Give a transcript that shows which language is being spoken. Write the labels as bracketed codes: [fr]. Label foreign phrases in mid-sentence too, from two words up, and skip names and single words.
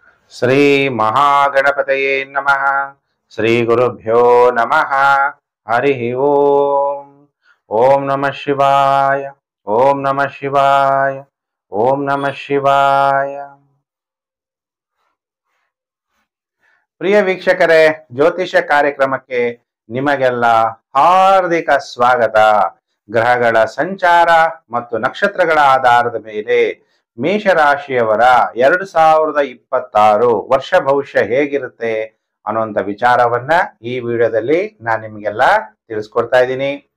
[sa] ಶ್ರೀ ಮಹಾಗಣಪತಯೇ ನಮಃ. ಶ್ರೀ ಗುರುಭ್ಯೋ ನಮಃ. ಹರಿ ಓಂ. ಓಂ ನಮಃ ಶಿವಾಯ. ಓಂ ನಮಃ ಶಿವಾಯ. ಓಂ ನಮಃ ಶಿವಾಯ. [kn] ಪ್ರಿಯ ವೀಕ್ಷಕರೇ, ಜ್ಯೋತಿಷ್ಯ ಕಾರ್ಯಕ್ರಮಕ್ಕೆ ನಿಮಗೆಲ್ಲ ಹಾರ್ದಿಕ ಸ್ವಾಗತ. ಗ್ರಹಗಳ ಸಂಚಾರ ಮತ್ತು ನಕ್ಷತ್ರಗಳ ಆಧಾರದ ಮೇಲೆ ಮೇಷರಾಶಿಯವರ 2026 ವರ್ಷ ಭವಿಷ್ಯ ಹೇಗಿರುತ್ತೆ ಅನ್ನುವಂಥ ವಿಚಾರವನ್ನ ಈ ವಿಡಿಯೋದಲ್ಲಿ ನಾನು ನಿಮಗೆಲ್ಲ ತಿಳಿಸ್ಕೊಡ್ತಾ ಇದ್ದೀನಿ.